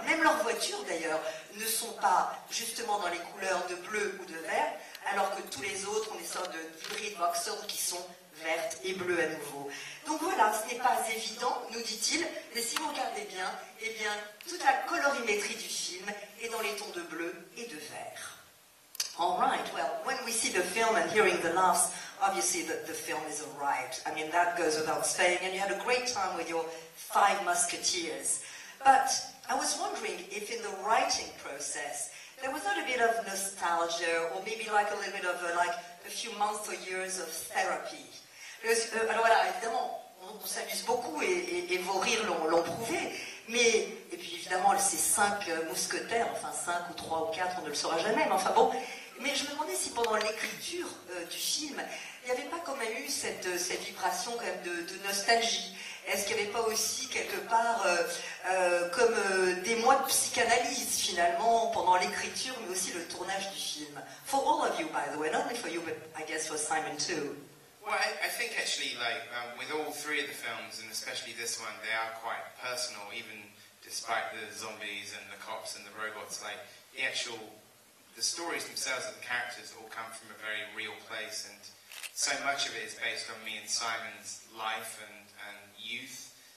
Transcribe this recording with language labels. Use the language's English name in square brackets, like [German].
[French] Même leurs voitures d'ailleurs ne sont pas justement dans les couleurs de bleu ou de vert, alors que tous les autres ont des sortes d'hybrides Vauxhall qui sont vertes et bleues à nouveau. Donc voilà, ce n'est pas évident, nous dit-il, mais si vous regardez bien, eh bien, toute la colorimétrie du film est dans les tons de bleu et de vert. [English] All right, well, when we see the film and hearing the laughs, obviously the film is all right. I mean, that goes without saying, and you had a great time with your Five Musketeers. But I was wondering if in the writing process, there was not a bit of nostalgia, or maybe like a little bit of a few months or years of therapy. [French] Alors voilà, évidemment, on s'amuse beaucoup et vos rires l'ont prouvé, mais, et puis évidemment, ces 5 mousquetaires, enfin 5 ou 3 ou 4, on ne le saura jamais, mais enfin bon, mais je me demandais si pendant l'écriture du film, il n'y avait pas quand même eu cette vibration quand même de nostalgie. Est-ce qu'il n'y avait pas aussi quelque part comme des mois de psychanalyse finalement pendant l'écriture, mais aussi le tournage du film? [English] For all of you, by the way, not only for you, but I guess for Simon too. Well, I think actually, like, with all three of the films, and especially this one, they are quite personal, even despite the zombies and the cops and the robots. Like, the stories themselves of the characters all come from a very real place, and so much of it is based on me and Simon's life and youth.